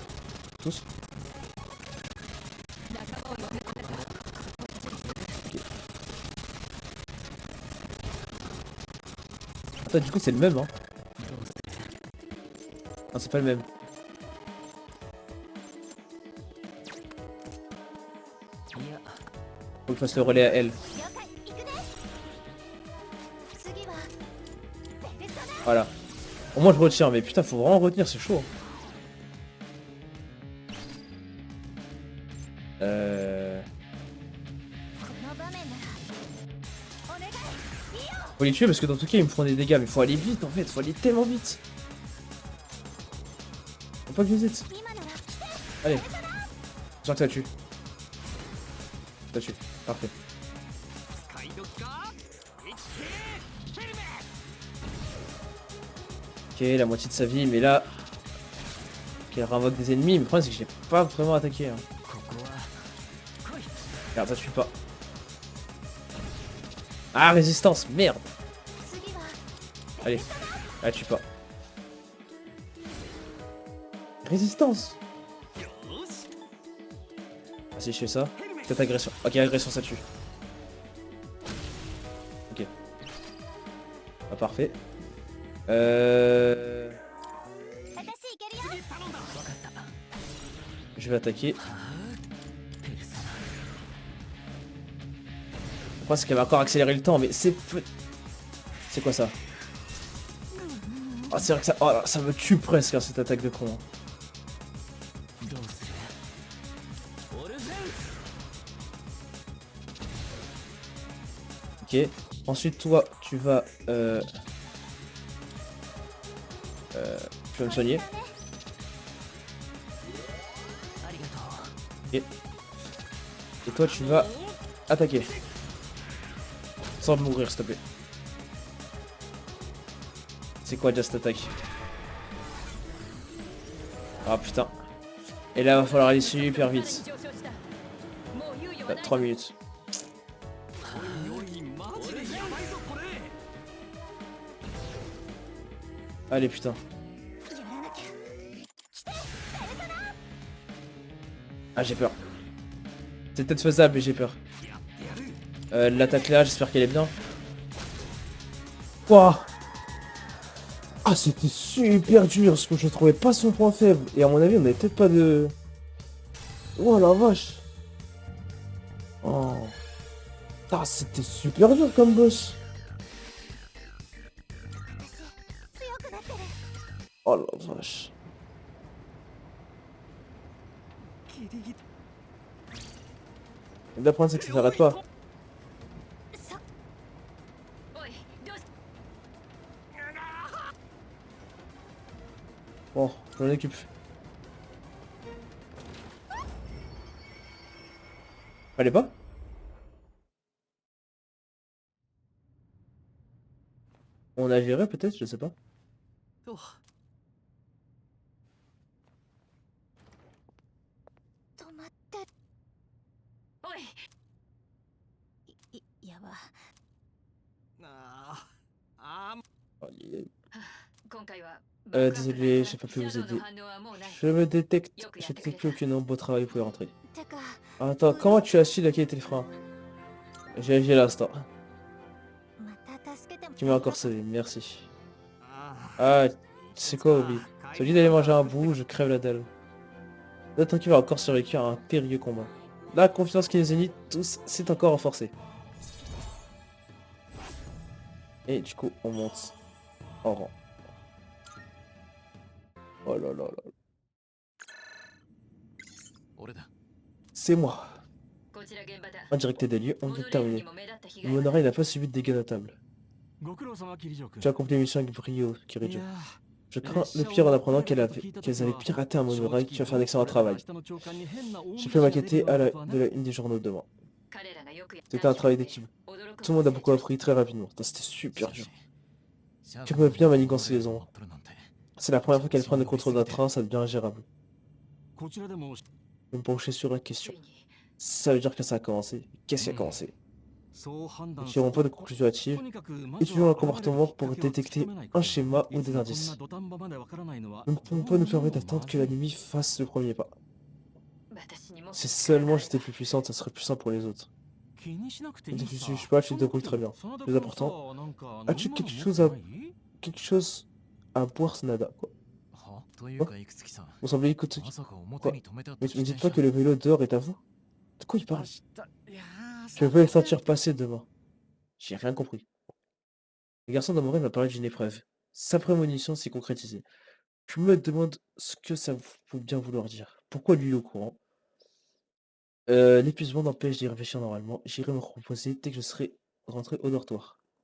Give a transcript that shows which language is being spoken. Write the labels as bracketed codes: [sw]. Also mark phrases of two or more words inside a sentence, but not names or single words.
[fr] Tous. Ok. Attends, du coup, c'est le même, hein. Non, c'est pas le même. Faut que je fasse le relais à elle. [ja] 了解行くね次はペルソナ [fr] Voilà. Au moins, je retiens, mais putain, faut vraiment retenir, c'est chaud. Hein. [ja] この場面ならお願いいいよ [fr] Faut les tuer parce que dans tout cas, ils me font des dégâts, mais faut aller vite en fait, faut aller tellement vite. Faut pas que j'hésite. [ja] 今なら [fr] Allez. J'en que ça tue. Ça tue. Parfait. [ja] 使い時か生きてヘルメッ [fr] Ok, la moitié de sa vie, mais là. Ok, elle réinvoque des ennemis, mais le problème c'est que j'ai pas vraiment attaqué. Hein. [ja] ここは来い [fr] Regarde, ça tue pas. Ah, résistance, merde. [ja] 次は [fr] Allez. Ah, tue pas. Résistance. Ah, si je fais ça. Peut-être agression. Ok, agression, ça tue. Ok. Ah, parfait. [ja] 私いけるよ。 [fr] Je vais attaquer. Après, c'est qu'elle va encore accélérer le temps, mais c'est... C'est quoi ça? Ah, c'est vrai que ça... Oh, là, ça me tue presque, hein, cette attaque de con. Hein. [ja] どうするオルフェン [fr] Ok. Ensuite, toi, tu vas... tu vas me soigner. [ja] ありがとう [fr] Et toi, tu vas attaquer. Sans mourir, s'il te plaît. C'est quoi déjà cette attaque? Ah putain. Et là, va falloir aller super vite. [ja] もう猶予はない [fr] 3 minutes. [ja] おいマジでやばいぞこれ。 [fr] Allez, putain. [ja] やらなきゃ。 [fr] Ah, j'ai peur. C'est peut-être faisable, mais j'ai peur. [ja] やってやる。 [fr] L'attaque là, j'espère qu'elle est bien. Wouah. Ah, c'était super dur parce que je trouvais pas son point faible. Et à mon avis, on avait peut-être pas de... Oh la vache. Oh. Ah, c'était super dur comme boss. [ja] 強くなってる。 [fr] Oh la vache. [ja] ギリギリ。 [fr] Le problème, c'est que ça s'arrête pas. [ja] おいどうし [fr] Bon, je m'en occupe. Fallait pas? On a viré peut-être, je sais pas. [ja] と。止まって。おいやば。ああ。 Oh, 今回は [fr] désolé, j'ai pas pu vous aider. [ja] 反応はもうない [fr] Je me détecte, je détecte plus aucun beau travail, vous pouvez rentrer. [ja] てか、 [fr] Attends, comment tu as su laquelle était le frein? J'ai vérifié l'instant. [ja] また助けても。 [fr] Tu m'as encore sauvé, merci. あ Ah, c'est quoi, Obi? Ça dit d'aller manger un bout, je crève la dalle. D'autres qui va encore survécu à un périlleux combat. La confiance qui les unit tous s'est encore renforcée. Et du coup, on monte en rang. Oh là là là. [ja] 俺だ [fr] C'est moi. [ja] こちら現場だ [fr] En directé des lieux, on vient de terminer. [ja] も目立った被 [fr] Le [ja] 害は [fr] monorail n'a pas subi de dégâts notables. [ja] ご苦労様キリジョ君。 [fr] Tu as accompli la mission avec brio, [ja] い [fr] Kirijo. [ja] や [fr] Je crains le pire en apprenant qu'elles avaient piraté un monorail. Tu as fait un excellent travail. Je peux m'inquiéter de la une des journaux demain. [ja] 彼らがよくやった [fr] C'était un travail d'équipe. [ja] 驚く [fr] Tout le monde a beaucoup appris très rapidement. Putain, c'était super dur. Tu peux bien manigancer les ombres. C'est la première fois qu'elle prend le contrôle d'un train, ça devient ingérable. [ja] こちらでも [fr] Je vais me pencher sur la question. [ja] ついに [fr] Ça veut dire que ça a commencé. Qu'est-ce qui a commencé? [ja] そう判 [fr] Nous [ja] 断 [fr] ne tirons pas de conclusion hâtive. Étudions un comportement pour détecter un schéma ou des indices. Nous ne pouvons pas nous permettre d'attendre que la nuit fasse le premier pas. [ja] 私にも [fr] Si seulement j'étais plus puissante, ça serait plus simple pour les autres. Ne suis pas, tu te débrouilles très bien. Plus important, as-tu quelque chose à boire, Snada, quoi? [ja] というかいくつきさん [fr] Vous semblez écouter. [ja] まさか表に止めた [fr] Mais [ja] と [fr] me [ja] 自 [fr] dites [ja] 転 [fr] pas [ja] 車 [fr] que le vélo dehors est à vous? De quoi il parle? [ja] いやー [fr] Je veux les sentir passer demain. J'ai rien compris. Le garçon d'Amoré m'a parlé d'une épreuve. Sa prémonition s'est concrétisée. Je me demande ce que ça peut bien vouloir dire. Pourquoi lui est au courant? L'épuisement m'empêche d'y réfléchir normalement. J'irai me reposer dès que je serai rentré au dortoir.